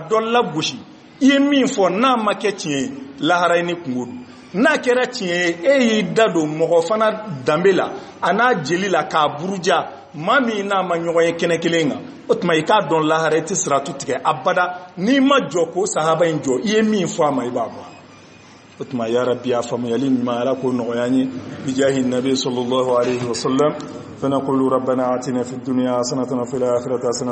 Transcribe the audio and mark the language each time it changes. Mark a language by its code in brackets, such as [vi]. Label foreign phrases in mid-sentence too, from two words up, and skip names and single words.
[bm] dɔ lagosi i ye min fɔ n'a ma kɛ tiɲɛ ye lahara ye ni kungo don n'a kɛra tiɲɛ ye e y'i da don mɔgɔ fana danbe la a n'a jeli la k'a buruja maa min n'a ma ɲɔgɔn ye kɛnɛ kelen kan o tuma i k'a dɔn lahara i tɛ siratu tigɛ abada n'i ma jɔ k'o sahaba in jɔ i ye min fɔ a ma i b'a bɔ o tuma [ar] يا رب [bm] a faamuyali ɲuman ala k'o nɔgɔya an ye [ar] بجاه النبي صلى الله عليه وسلم فنقول ربنا آتنا في الدنيا حسنة وفي الآخرة حسنة